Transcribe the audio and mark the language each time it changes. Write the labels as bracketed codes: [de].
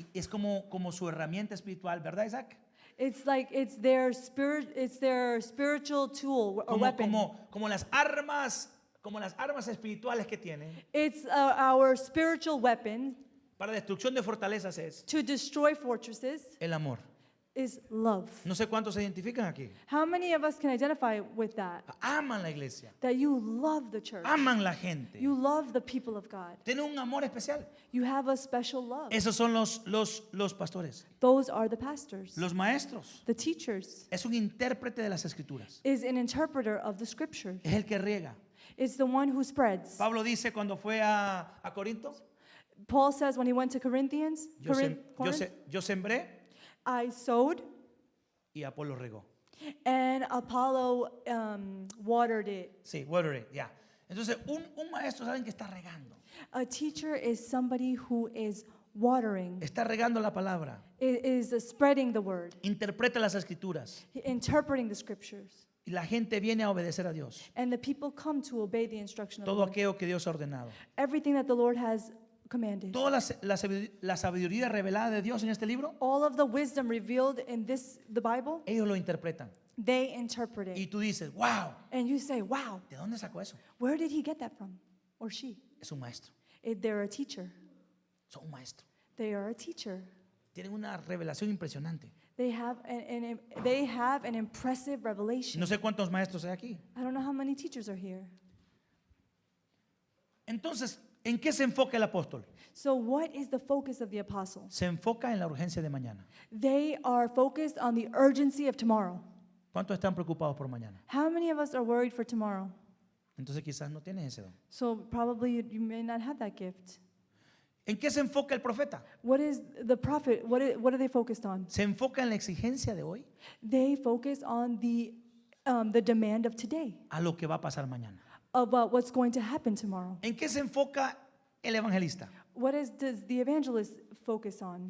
[es] Y es como su herramienta espiritual, ¿verdad, Isaac? [en] It's like it's their spiritual tool or weapon. [es] Como las armas espirituales que tienen [en] It's our spiritual weapon [es] para destrucción de fortalezas es [en] to destroy fortresses [es] el amor. [en] is love. [es] No sé cuántos se identifican aquí. [en] How many of us can identify with that? [es] Aman la iglesia, [en] That you love the church. [es] aman la gente. [en] You love the people of God. [es] Tienen un amor especial. [en] You have a special love. [es] Esos son los pastores, [en] Those are the pastors. [es] los maestros. [en] The teachers [es] Es un intérprete de las escrituras. [en] is an interpreter of the scripture. [es] Es el que riega. [en] It's the one who spreads. [es] Pablo dice cuando fue a Corinto, [en] Paul says when he went to Corinthians, Corinth, [es] yo sembré [en] I sowed [es] y Apolo regó. [en] and Apollo watered it. [es] Sí, [en] water it, [es] ya. Entonces, un maestro, ¿saben que está regando? [en] A teacher is somebody who is watering, [es] Está regando la palabra. [en] is spreading the word, [es] Interpreta las escrituras. [en] interpreting the scriptures. [es] Y la gente viene a obedecer a Dios. [en] And the people come to obey the instruction of the [es] Todo [en] Lord. [es] aquello que Dios ha ordenado. [en] Everything that the Lord has commanded. [es] Toda la sabiduría revelada de Dios en este libro, [en] All of the wisdom revealed in the Bible, [es] ellos lo interpretan. [en] they interpret [es] Y [en] it. [es] tú dices, wow, [en] And you say, wow, [es] ¿de dónde sacó eso? [en] where did he get that from? Or she? [es] Es un maestro. [en] They're a teacher. [es] Son un maestro. [en] They are a teacher. [es] Tienen una revelación impresionante. [en] They have an impressive revelation. [es] No sé cuántos maestros hay aquí. [en] I don't know how many teachers are here. [es] Entonces, ¿en qué se enfoca el apóstol? [en] So what is the focus of the apostle? [es] Se enfoca en la urgencia de mañana. [en] They are focused on the urgency of tomorrow. [es] ¿Cuántos están preocupados por mañana? [en] How many of us are worried for tomorrow? [es] Entonces quizás no tienes ese don. [en] So probably you may not have that gift. [es] ¿En qué se enfoca el profeta? [en] What is the prophet? What are they focused on? [es] Se enfoca en la exigencia de hoy, [en] They focus on the demand of today, [es] a lo que va a pasar mañana. [en] about what's going to happen tomorrow. [es] ¿En qué se enfoca el evangelista? [en] Does the evangelist focus on?